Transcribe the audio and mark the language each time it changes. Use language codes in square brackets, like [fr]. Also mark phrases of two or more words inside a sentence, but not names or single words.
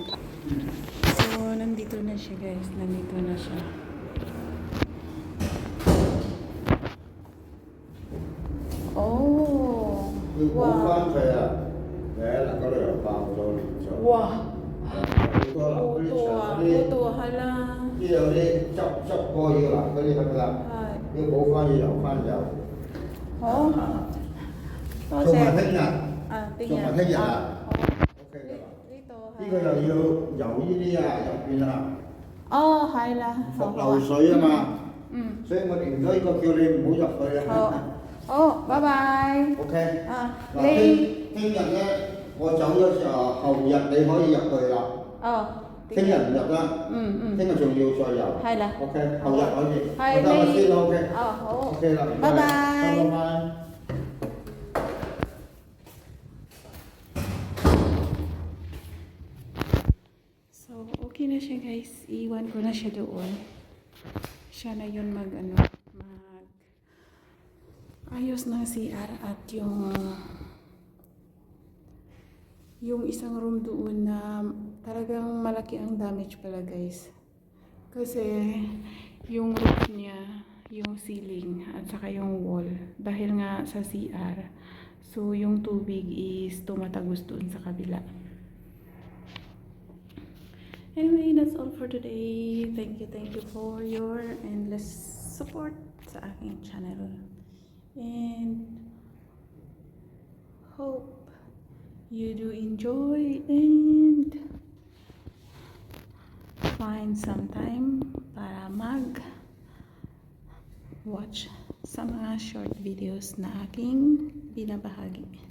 [tl] So, nandito na siya guys. Nandito na siya. Oh! Wow! Wow! Buto, hala. [yue] 呢度啲執過要嗱嗰啲咁啦，要補翻要留翻油。好，多做埋謝。聽日，聽做埋聽日啊好。 OK 㗎啦。呢度係。呢個又要油呢啲啊入邊啊，哦，係啦，好伏好啊。漏水啊嘛。嗯。所以我連咗呢個叫你唔好入去好啊。好，拜拜。 OK。啊，嗱，你聽日咧，我走咗時候，後日你可以入去啦。哦。聽日唔入啦。聽日仲要再遊。係啦。 OK，後日可以。係我得我你。先啦 OK。哦，好。 OK 啦，唔該拜拜。拜拜。 [tl] So, okay na siya guys. Iwan ko na siya doon. Siya na yun mag ayos ng CR at yung isang room doon na talagang malaki ang damage pala guys. Kasi yung roof niya, yung ceiling at saka yung wall dahil nga sa CR. So yung tubig is tumatagos doon sa kabila. [en] Anyway, that's all for today. Thank you for your endless support [tl] sa aking channel. [en] And hope you do enjoy and find some time para watch [tl] sa mga [en] short videos [tl] na aking binabahagi.